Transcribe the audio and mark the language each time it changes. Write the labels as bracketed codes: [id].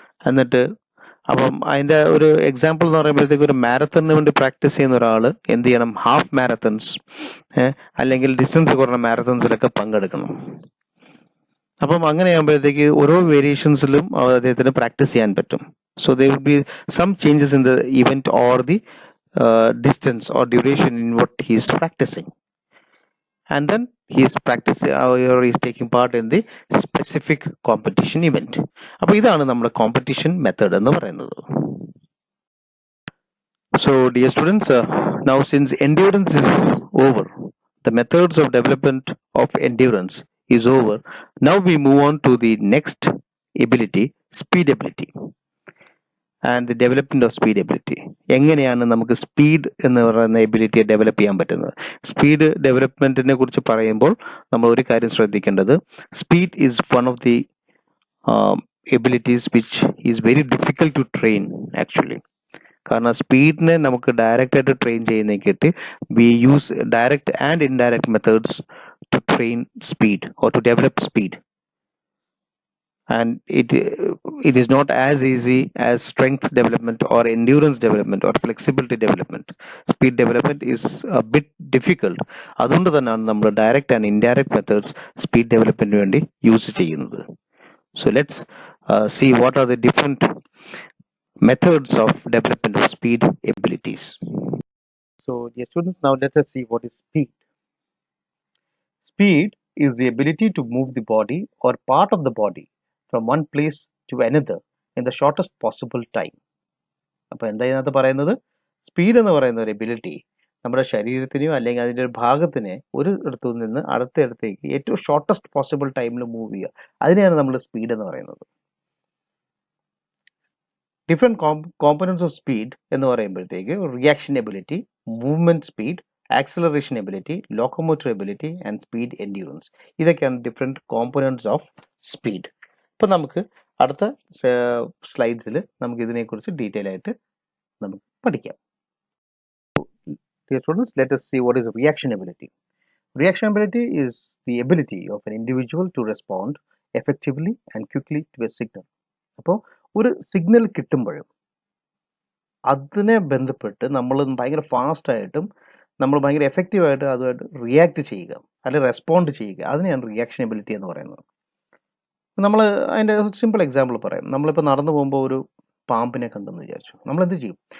[ml] എന്നിട്ട് അപ്പം അതിൻ്റെ ഒരു എക്സാമ്പിൾ എന്ന് പറയുമ്പോഴത്തേക്ക് ഒരു മാരത്തണിന് വേണ്ടി പ്രാക്ടീസ് ചെയ്യുന്ന ഒരാൾ എന്ത് ചെയ്യണം, ഹാഫ് മാരത്തൺസ് അല്ലെങ്കിൽ ഡിസ്റ്റൻസ് കുറഞ്ഞ മാരത്തൺസിലൊക്കെ പങ്കെടുക്കണം. അപ്പം അങ്ങനെ ആകുമ്പോഴത്തേക്ക് ഓരോ വേരിയേഷൻസിലും അദ്ദേഹത്തിന് പ്രാക്ടീസ് ചെയ്യാൻ പറ്റും. [en] So there will be some changes in the event or the distance or duration in what he is practicing. and then he is practicing or he is taking part in the specific competition event. [ml] അപ്പോൾ ഇതാണ് നമ്മുടെ competition method എന്ന് പറയുന്നത്. [en] So dear students, now since endurance is over, the methods of development of endurance is over, now we move on to the next ability, speed ability. And the development of speed ability. [ml] എങ്ങനെയാണ് നമുക്ക് speed എന്ന് പറയുന്ന എബിലിറ്റിയെ develop ചെയ്യാൻ പറ്റുന്നത്? Speed ഡെവലപ്മെന്റിനെ കുറിച്ച് പറയുമ്പോൾ നമ്മൾ ഒരു കാര്യം ശ്രദ്ധിക്കേണ്ടത്, [en] Speed is one of the abilities which is very difficult to train actually. [ml] കാരണം സ്പീഡിനെ നമുക്ക് ഡയറക്റ്റ് ആയിട്ട് train ചെയ്യുന്നതിനായിട്ട് [en] We use direct and indirect methods to train speed or to develop speed. And it is not as easy as strength development or endurance development or flexibility development. Speed development is a bit difficult. [ml] അതുകൊണ്ട് തന്നെയാണ് നമ്മൾ direct and indirect methods speed ഡെവലപ്മെന്റിന് വേണ്ടി use ചെയ്യുന്നത്. [en] So let's see what are the different methods of development of speed abilities. So dear students, now let us see what is speed. Speed is the ability to move the body or part of the body from one place to another in the shortest possible time. [ml] അപ്പോൾ എന്താ ഇതിനകത്ത് പറയുന്നത്? Speed എന്ന് പറയുന്ന ഒരു ability നമ്മുടെ ശരീരത്തിനെയോ അല്ലെങ്കിൽ അതിൻ്റെ ഒരു ഭാഗത്തിനെ ഒരു ഇടത്തു നിന്ന് അടുത്ത ഇടത്തേക്ക് ഏറ്റവും ഷോർട്ടസ്റ്റ് പോസിബിൾ ടൈമിൽ മൂവ് ചെയ്യുക, അതിനെയാണ് നമ്മൾ സ്പീഡ് എന്ന് പറയുന്നത്. ഡിഫറെൻറ്റ് കോമ്പണൻസ് ഓഫ് സ്പീഡ് എന്ന് പറയുമ്പോഴത്തേക്ക് reaction ability, movement speed, acceleration ability, locomotor ability and speed endurance. ഇതൊക്കെയാണ് ഡിഫറെൻറ്റ് കോമ്പണൻസ് ഓഫ് സ്പീഡ്. ഇപ്പോൾ നമുക്ക് അടുത്ത സ്ലൈഡ്സിൽ നമുക്ക് ഇതിനെക്കുറിച്ച് ഡീറ്റെയിൽ ആയിട്ട് നമുക്ക് പഠിക്കാം. [en] Dear students, let us see what is reaction ability. Reaction ability is the ability of an individual to respond effectively and quickly to a signal. [ml] അപ്പോൾ ഒരു സിഗ്നൽ കിട്ടുമ്പോഴും അതിനെ ബന്ധപ്പെട്ട് നമ്മൾ ഭയങ്കര ഫാസ്റ്റായിട്ടും നമ്മൾ ഭയങ്കര എഫക്റ്റീവായിട്ട് അതുമായിട്ട് റിയാക്ട് ചെയ്യുക അല്ലെങ്കിൽ റെസ്പോണ്ട് ചെയ്യുക, അതിനെയാണ് റിയാക്ഷൻ എബിലിറ്റി എന്ന് പറയുന്നത്. നമ്മൾ അതിൻ്റെ സിമ്പിൾ എക്സാമ്പിൾ പറയാം. നമ്മളിപ്പോൾ നടന്നു പോകുമ്പോൾ ഒരു പാമ്പിനെ കണ്ടെന്ന് വിചാരിച്ചു, നമ്മൾ എന്ത് ചെയ്യും?